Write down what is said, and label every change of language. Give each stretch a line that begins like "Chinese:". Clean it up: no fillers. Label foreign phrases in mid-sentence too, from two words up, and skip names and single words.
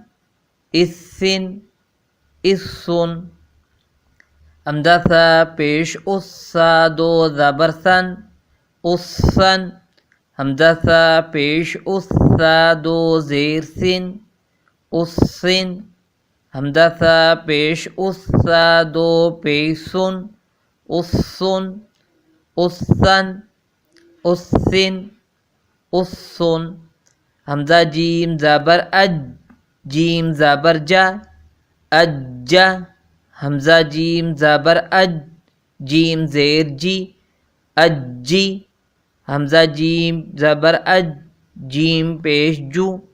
Urdu: اسن اسن حمزہ ثا پیش اس ثا دو زبر ثن اسن حمزہ ثا پیش اس ثا دو زیر سن اسن حمزہ ثا پیش اس ثا دو پیسن اسن اسن اسن اسن حمزہ جیم زبر اج جیم زبر جا اجا حمزہ جیم زبر اج جیم زیر جی اجی حمزہ جیم زبر اج جیم پیش جو